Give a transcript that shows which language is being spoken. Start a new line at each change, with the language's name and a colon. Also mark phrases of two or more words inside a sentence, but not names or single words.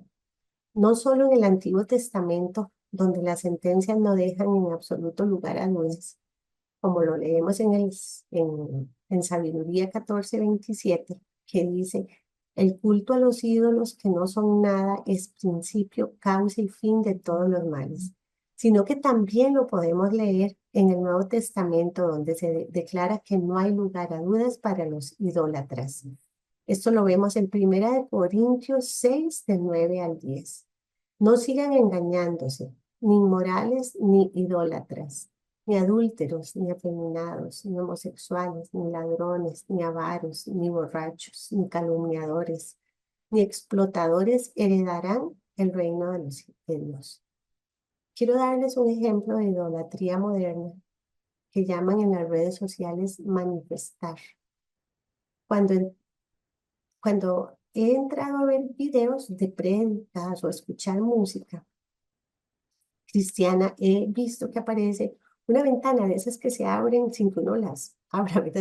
Spanish: No solo en el Antiguo Testamento, donde las sentencias no dejan en absoluto lugar a dudas, como lo leemos en Sabiduría 14:27, que dice, el culto a los ídolos que no son nada es principio, causa y fin de todos los males, sino que también lo podemos leer en el Nuevo Testamento, donde se declara que no hay lugar a dudas para los idólatras. Esto lo vemos en 1 Corintios 6, del 9 al 10. No sigan engañándose, ni inmorales ni idólatras, ni adúlteros, ni afeminados, ni homosexuales, ni ladrones, ni avaros, ni borrachos, ni calumniadores, ni explotadores heredarán el reino de Dios. Quiero darles un ejemplo de idolatría moderna que llaman en las redes sociales manifestar. Cuando he entrado a ver videos de prédicas o escuchar música cristiana, he visto que aparece una ventana de esas que se abren sin que uno las abra, ¿verdad?